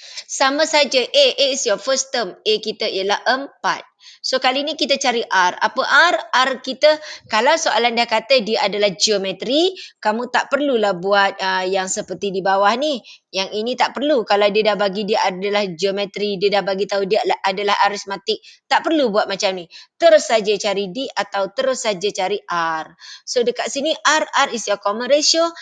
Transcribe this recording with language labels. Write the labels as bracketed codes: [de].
[ms] Sama saja, [en] A is your first term. [ms] A kita ialah 4. So kali ni kita cari R. Apa R? R kita, kalau soalan dah kata dia adalah geometri, kamu tak perlulah buat yang seperti di bawah ni. Yang ini tak perlu. Kalau dia dah bagi dia adalah geometri, dia dah bagi tahu dia adalah aritmatik, tak perlu buat macam ni. Terus saja cari D atau terus saja cari R. So dekat sini [en] R is your common ratio.